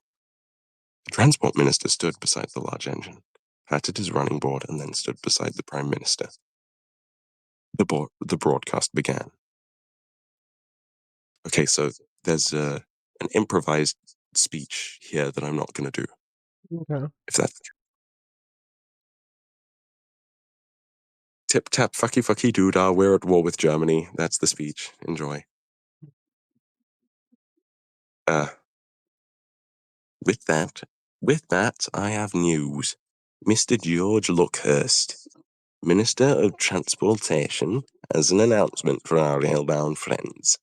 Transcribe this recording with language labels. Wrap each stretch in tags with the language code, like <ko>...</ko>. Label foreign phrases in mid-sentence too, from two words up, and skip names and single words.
<en>The Transport Minister stood beside the large engine, patted his running board, and then stood beside the Prime Minister. The broadcast began. Okay, so there's an improvised speech here that I'm not going to do. Okay. If that's tip tap fucky fucky doodah, we're at war with Germany. That's the speech. Enjoy. With that, I have news. Mr. George Luckhurst, Minister of Transportation, has an announcement for our railbound friends.</en>